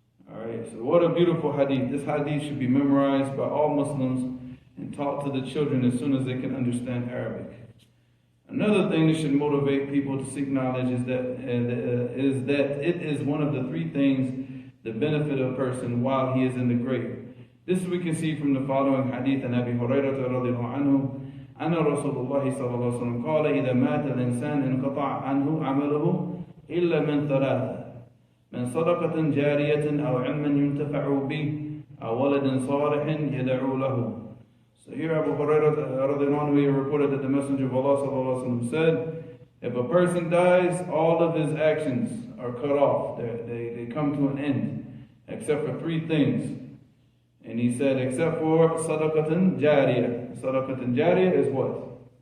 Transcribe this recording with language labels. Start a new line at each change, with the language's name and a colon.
English: Alright, so what a beautiful hadith. This hadith should be memorized by all Muslims and taught to the children as soon as they can understand Arabic. Another thing that should motivate people to seek knowledge is that it is one of the three things that benefit a person while he is in the grave. This we can see from the following hadith and Abi Hurairah radiallahu anhu.
Arabic: أن رسول الله صلى الله عليه وسلم قال إذا مات الإنسان انقطع عنه عمله إلا من ثلاثة من صدقة جارية أو علم ينتفع به أو ولد صالح يدعو له.
English: So here Abu Hurairah radiallahu anhu reported that the Messenger of Allah sallallahu alaihi wasallam said, if a person dies, all of his actions are cut off. They come to an end, except for three things. And he said, except for sadaqatan jariyah. Sadaqatan jariyah is what?